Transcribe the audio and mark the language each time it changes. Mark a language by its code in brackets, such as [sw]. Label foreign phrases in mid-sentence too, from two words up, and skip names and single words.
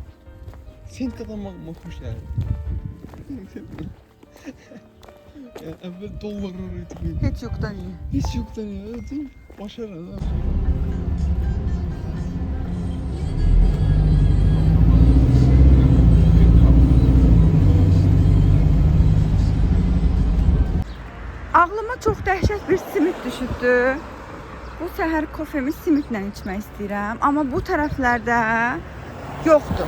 [tr] Sen kadar bakmış yani. Ya evvel dolar arıyordum. Hiç yoktan iyi. Hiç yoktan ya. Değil mi? Başarılı. [az] Ağlıma çox dəhşət bir simit düşübdü. Bu səhər kofemi simitlə içmək istəyirəm, amma bu tərəflərdə yoxdur.